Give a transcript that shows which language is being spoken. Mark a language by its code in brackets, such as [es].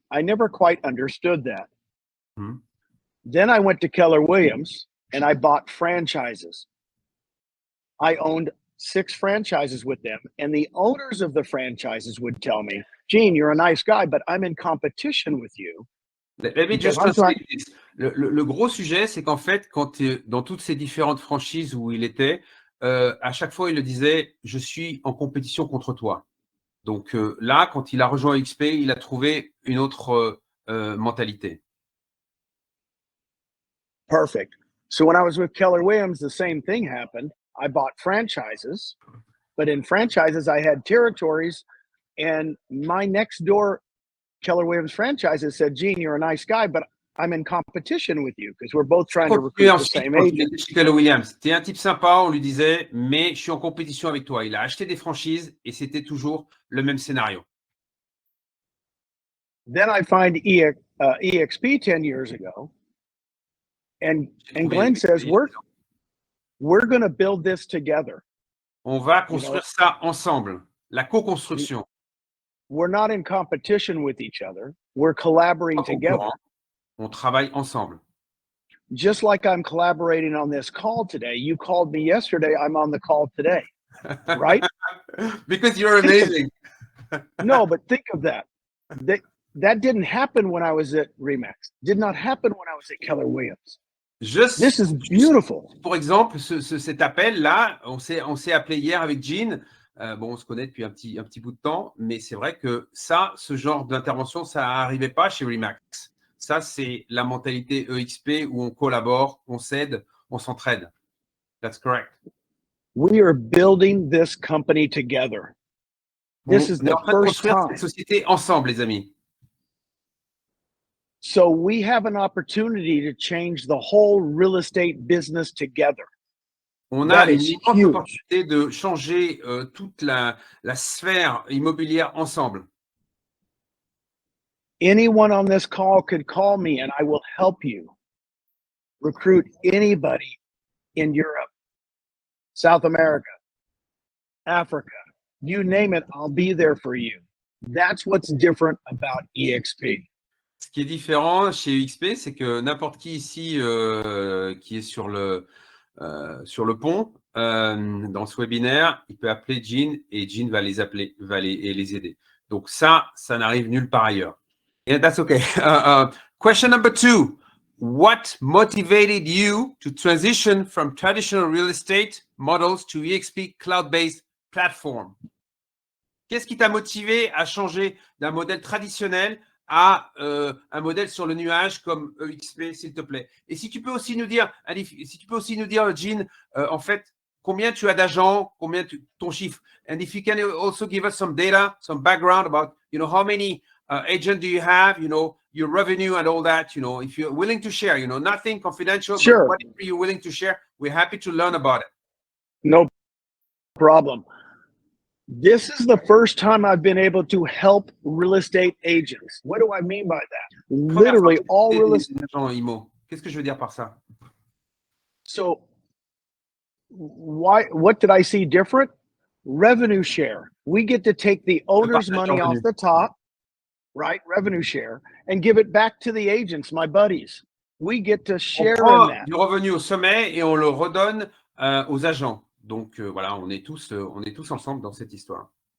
[en] I never quite understood that. Mm-hmm. Then I went to Keller Williams and I bought franchises. I owned 6 franchises with them, and the owners of the franchises would tell me, Gene, you're a nice guy, but I'm in competition with you. Let me just translate this. [fr] Le gros sujet, c'est qu'en fait, dans toutes ces différentes franchises où il était, à chaque fois, il le disait, je suis en compétition contre toi. Donc là, quand il a rejoint XP, il a trouvé une autre mentalité. [en] Perfect. So when I was with Keller Williams, the same thing happened. I bought franchises, but in franchises, I had territories, and my next door Keller Williams franchises said, Gene, you're a nice guy, but I'm in competition with you because we're both trying to recruit the same agent. [fr] Chez Keller Williams, t'es un type sympa, on lui disait, mais je suis en compétition avec toi. Il a acheté des franchises et c'était toujours le même scénario. [en] Then I find EXP 10 years ago, and Glenn says, we're going to build this together. [fr] On va construire ça ensemble, la co-construction. [en] We're not in competition with each other. We're collaborating together. [fr] On travaille ensemble. [en] Just like I'm collaborating on this call today. You called me yesterday. I'm on the call today, right? Because you're amazing. No, but think of that. That didn't happen when I was at Remax. Did not happen when I was at Keller Williams. This is beautiful. [fr] Pour exemple, cet appel-là, on s'est appelé hier avec Jean. On se connaît depuis un petit bout de temps, mais c'est vrai que ce genre d'intervention, ça n'arrivait pas chez Remax. Ça, c'est la mentalité EXP où on collabore, on s'aide, on s'entraide. [en] That's correct. We are building this company together. This is the first time. [fr] Cette société ensemble, les amis. [en] So we have an opportunity to change the whole real estate business together. [fr] On a une immense opportunité de changer toute la sphère immobilière ensemble. [en] Anyone on this call could call me and I will help you recruit anybody in Europe, South America, Africa, you name it, I'll be there for you. That's what's different about EXP. [fr] Ce qui est différent chez EXP, c'est que n'importe qui ici qui est sur le pont, dans ce webinaire, il peut appeler Jean et Jean va les appeler, et les aider. Donc ça n'arrive nulle part ailleurs. [en] Yeah, that's okay. Question number 2. what motivated you to transition from traditional real estate models to EXP cloud-based platform? [fr] Qu'est-ce qui t'a motivé à changer d'un modèle traditionnel à un modèle sur le nuage comme EXP, s'il te plaît? Et si tu peux aussi nous dire, Jean, en fait, combien tu as d'agents, ton chiffre? [en] And if you can also give us some data, some background about, how many agents do you have, your revenue and all that, if you're willing to share, nothing confidential, Sure. but whatever you're willing to share, we're happy to learn about it. No problem. This is the first time I've been able to help real estate agents. What do I mean by that? Literally all real estate agents IMMO. [fr] Qu'est-ce que je veux dire par ça? [en] So what did I see different? Revenue share. We get to take the owner's money off the top, right? Revenue share, and give it back to the agents, my buddies. We get to share in that. [fr] Du revenu au sommet et on le redonne aux agents. Donc voilà, on est tous ensemble dans cette histoire.